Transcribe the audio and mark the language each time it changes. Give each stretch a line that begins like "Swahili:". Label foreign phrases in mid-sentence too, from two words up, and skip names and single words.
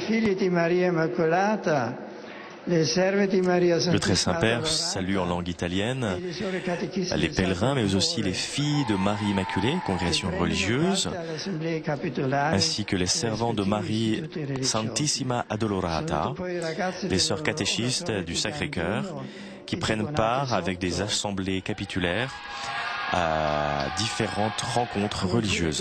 Italian: figlie di Maria Immacolata, le serve di Maria Santissima.
French: Le Très-Saint-Père salue en langue italienne les pèlerins, mais aussi les filles de Marie Immaculée, congrégation religieuse, ainsi que les servants de Marie Santissima Addolorata, les sœurs catéchistes du Sacré-Cœur, qui prennent part avec des assemblées capitulaires à différentes rencontres religieuses.